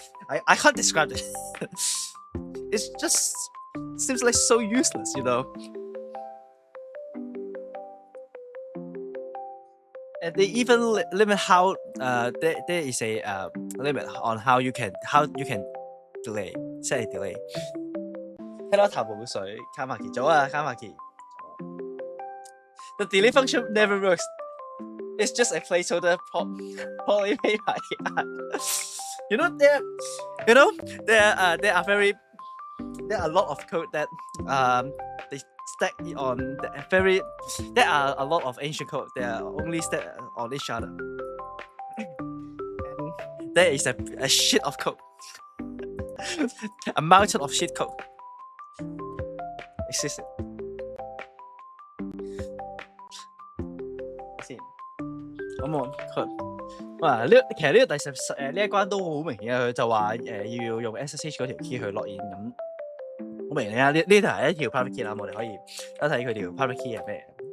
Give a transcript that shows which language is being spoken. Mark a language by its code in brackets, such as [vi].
[en] I can't describe it. It's just seems like so useless, you know. And they even limit how there is a limit on how you can delay set a delay。 [yue] 睇到頭冇水，卡馬奇咗啊，卡馬奇。 [en] The delay function never works. It's just a placeholder probably made by AI. You know there are a lot of code that they stack on there are a lot of ancient code that are only stacked on each other. And there is a shit of code. A mountain of shit code existed. [yue] 先，咁我佢其實呢個第10呢一關都好明顯嘅，佢就話要用 SSH 嗰條 key 去 login 咁。好明顯啊！呢條係一條 private key 啦，我哋可以睇睇佢條 private key 係咩。